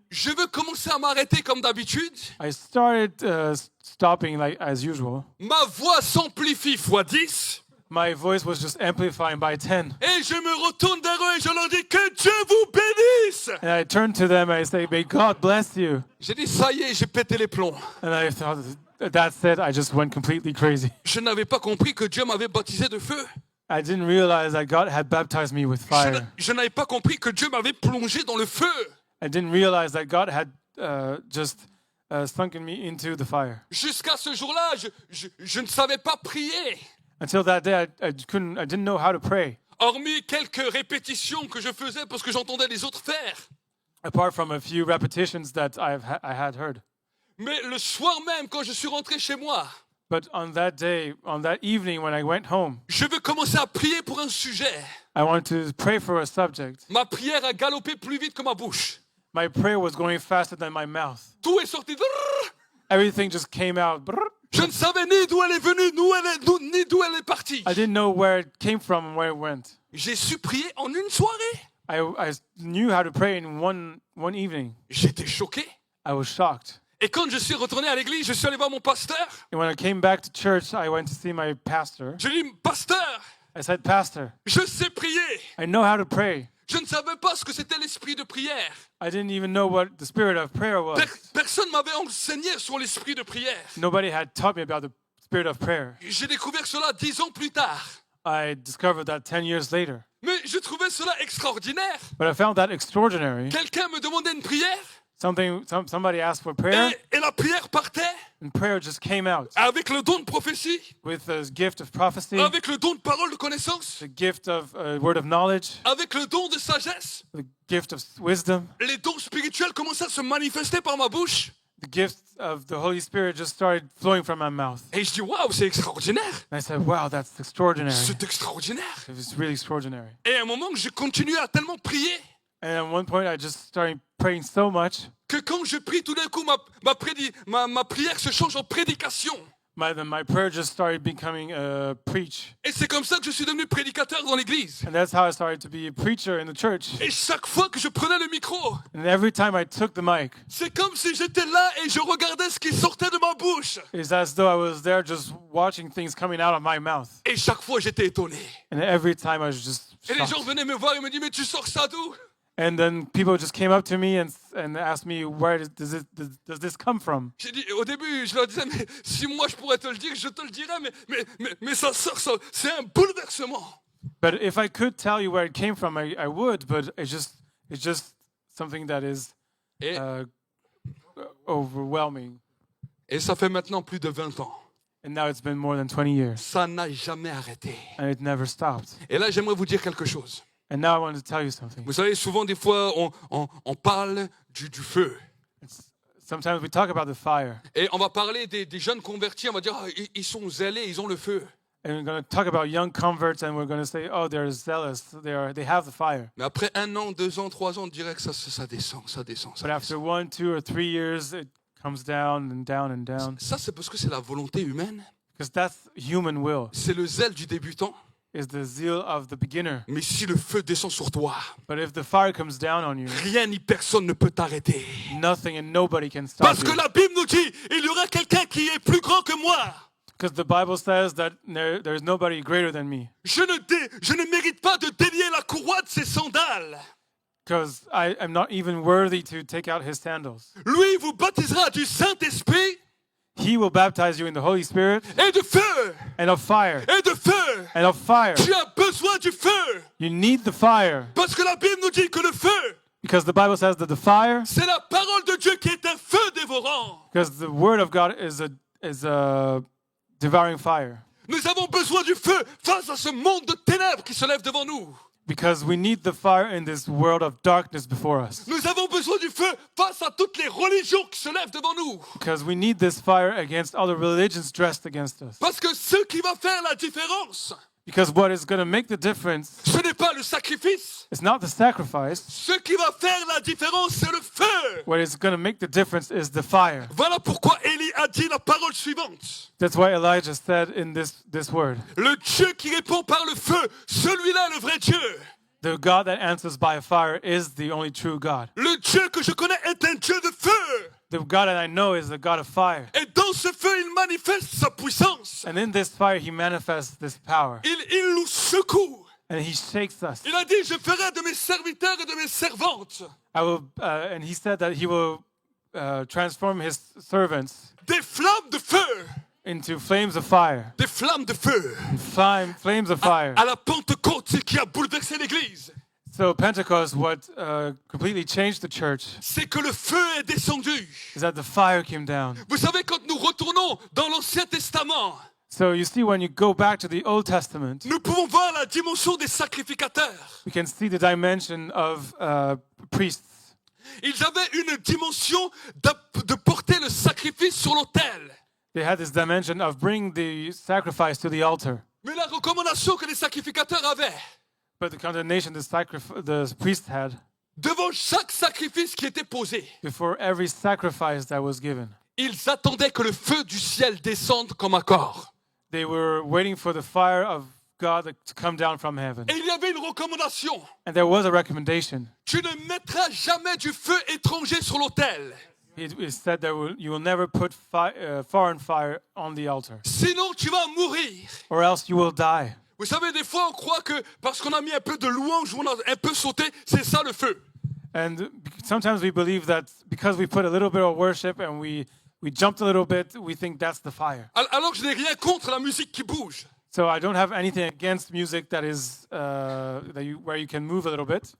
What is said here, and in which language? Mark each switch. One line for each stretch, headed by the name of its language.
French: Je veux commencer à m'arrêter comme d'habitude.
English: I started stopping like as usual.
French: Ma voix s'amplifie x 10.
English: My voice was just amplifying by 10.
French: Et je me retourne vers eux et je leur dis que Dieu vous bénisse.
English: And I turned to them and I say, may God bless you.
French: J'ai dit, ça y est, j'ai pété les plombs.
English: And I thought, that's it. I just went completely crazy.
French: Je n'avais pas compris que Dieu m'avait baptisé de feu.
English: I didn't realize that God had baptized me with fire.
French: Je n'avais pas compris que Dieu m'avait plongé dans le feu.
English: I didn't realize that God had just sunken me into the fire.
French: Jusqu'à ce jour-là, je ne savais pas prier.
English: Until that day, I didn't know how to pray.
French: Hormis quelques répétitions que je faisais parce que j'entendais les autres faire.
English: Apart from a few repetitions that I had heard.
French: Mais le soir même, quand je suis rentré chez moi,
English: But on that day, on that evening when I went home,
French: je veux commencer à prier pour un sujet.
English: I wanted to pray for a subject.
French: Ma prière a galopé plus vite que ma bouche.
English: My prayer was going faster than my mouth.
French: Tout est sorti.
English: Everything just came out.
French: Je ne savais ni d'où elle est venue, ni d'où elle est partie.
English: I didn't know where it came from and where it went.
French: J'ai su prier en une soirée.
English: I knew how to pray in one evening.
French: J'étais choqué.
English: I was shocked.
French: Et quand je suis retourné à l'église, je suis allé voir mon pasteur.
English: And when I came back to church, I went to see my pastor.
French: Je lui ai dit, pasteur,
English: I said, Pastor,
French: je sais prier.
English: I know how to pray.
French: Je ne savais pas ce que c'était l'esprit de prière.
English: I didn't even know what the spirit of prayer was.
French: Personne ne m'avait enseigné sur l'esprit de prière.
English: Nobody had taught me about the spirit of prayer.
French: J'ai découvert cela 10 ans plus tard.
English: I discovered that 10 years later.
French: Mais je trouvais cela extraordinaire.
English: But I found that extraordinary.
French: Quelqu'un me demandait une prière
English: Somebody asked for prayer,
French: et la prière partait
English: and prayer just came out
French: avec le don de prophétie,
English: with the gift of prophecy,
French: avec le don de parole de connaissance,
English: the gift of word of knowledge,
French: avec le don de sagesse.
English: the gift of wisdom.
French: Les dons spirituels commençaient à se manifester par ma bouche.
English: The gift of the Holy Spirit just started flowing from my mouth.
French: Et je dis, waouh, c'est extraordinaire.
English: And I said, wow, that's extraordinary.
French: C'est extraordinaire.
English: It was really extraordinary.
French: Et à un moment, je continuais à tellement prier
English: And at one point, I just started praying so much
French: que quand je prie, tout d'un coup, ma prière se change en prédication.
English: My prayer just started becoming a preach.
French: Et c'est comme ça que je suis devenu prédicateur dans l'église.
English: And that's how I started to be a preacher in the church.
French: Et chaque fois que je prenais le micro,
English: And every time I took the mic,
French: c'est comme si j'étais là et je regardais ce qui sortait de ma bouche.
English: it's as though I was there just watching things coming out of my mouth.
French: Et chaque fois, j'étais étonné.
English: And every time I was just
French: Et les gens
English: shocked.
French: venaient me voir et me disaient, mais tu sors ça d'où?
English: And then people just came up to me and asked me, where does this come from?
French: J'ai dit, au début, je leur disais, mais si moi je pourrais te le dire, je te le dirais, mais ça sort, c'est un bouleversement.
English: But if I could tell you where it came from, I would, but it's just something that is
French: Et,
English: overwhelming.
French: et ça fait maintenant plus de 20 ans.
English: And now it's been more than 20 years,
French: Ça n'a jamais arrêté.
English: and it never stopped.
French: Et là, j'aimerais vous dire quelque chose.
English: And now I want to tell you something.
French: Vous savez, souvent, des fois, on parle du feu.
English: Sometimes we talk about the fire,
French: Et on va parler des jeunes convertis, on va dire, ah, ils sont zélés, ils ont le feu.
English: and we're going to talk about young converts, and we're going to say, oh, they're zealous, they have the fire.
French: Mais après 1 an, 2 ans, 3 ans, on dirait que ça descend, ça descend.
English: But after 1, 2, or 3 years, it comes down and down and down,
French: Ça, c'est parce que c'est la volonté humaine.
English: because that's human will.
French: C'est le zèle du débutant.
English: Is the zeal of the beginner.
French: Mais si le feu descend sur toi,
English: But if the fire comes down on you,
French: rien ni personne ne peut t'arrêter.
English: nothing and nobody can stop
French: Parce que
English: you.
French: la Bible nous dit, il y aura quelqu'un qui est plus grand que moi.
English: Because the Bible says that there's nobody greater than me.
French: Je ne mérite pas de délier la courroie de ses sandales.
English: Because I am not even worthy to take out his sandals.
French: Lui vous baptisera du Saint-Esprit
English: He will baptize you in the Holy Spirit
French: et de feu.
English: and of fire.
French: Et de feu.
English: And of fire.
French: Tu as besoin du feu.
English: You need the fire.
French: Parce que la Bible nous dit que le feu,
English: Because the Bible says that the fire,
French: c'est la parole de Dieu qui est un feu dévorant.
English: because the word of God is a devouring fire.
French: Nous avons besoin du feu face à ce monde de ténèbres qui se lève devant nous.
English: Because we need the fire in this world of darkness before us.
French: Nous avons besoin du feu face à toutes les religions qui se lèvent devant nous.
English: Because we need this fire against all the religions dressed against us.
French: Parce que ce qui va faire la différence,
English: Because what is going to make the difference
French: ce n'est pas le sacrifice.
English: is not the sacrifice.
French: Ce qui va faire la différence, c'est le feu.
English: What is going to make the difference is the fire.
French: Voilà pourquoi Élie a dit la parole suivante.
English: That's why Elijah said in this word,
French: Le Dieu qui répond par le feu, celui-là est le vrai Dieu.
English: the God that answers by fire is the only true God.
French: Le Dieu que je connais est un Dieu de feu.
English: The God that I know is the God of fire.
French: Et dans ce feu, il manifeste sa puissance.
English: And in this fire, he manifests this power.
French: Il nous secoue.
English: And he shakes us.
French: Il a dit, je ferai de mes serviteurs et de mes servantes
English: And he said that he will transform his servants
French: des flammes de feu.
English: into flames of fire.
French: Des flammes de feu.
English: Flames of fire.
French: À la Pentecôte, c'est qui a bouleversé l'Église.
English: So Pentecost, what completely changed the church
French: C'est que le feu est descendu.
English: is that the fire came down.
French: Vous savez, quand nous retournons dans l'Ancien Testament,
English: So you see, when you go back to the Old Testament,
French: nous pouvons voir la dimension des sacrificateurs.
English: we can see the dimension of priests.
French: Ils avaient une dimension de porter le sacrifice sur l'autel.
English: They had this dimension of bringing the sacrifice to the altar.
French: Mais la recommandation que les sacrificateurs avaient,
English: But the condemnation the priests had
French: devant chaque sacrifice qui était posé,
English: before every sacrifice that was given,
French: ils attendaient que le feu du ciel descende comme accord.
English: they were waiting for the fire of God to come down from heaven.
French: Et il y avait une recommandation.
English: And there was a recommendation.
French: Tu ne mettras jamais du feu étranger sur l'autel.
English: It said that you will never put foreign fire on the altar,
French: Sinon, tu vas mourir.
English: or else you will die.
French: Vous savez, des fois, on croit que parce qu'on a mis un peu de louange, on a un peu sauté, c'est ça le feu.
English: And sometimes we believe that because we put a little bit of worship and we jumped a little bit, we think that's the fire.
French: Alors que je n'ai rien contre la musique qui bouge.
English: So I don't have anything against music that is where you can move a little bit.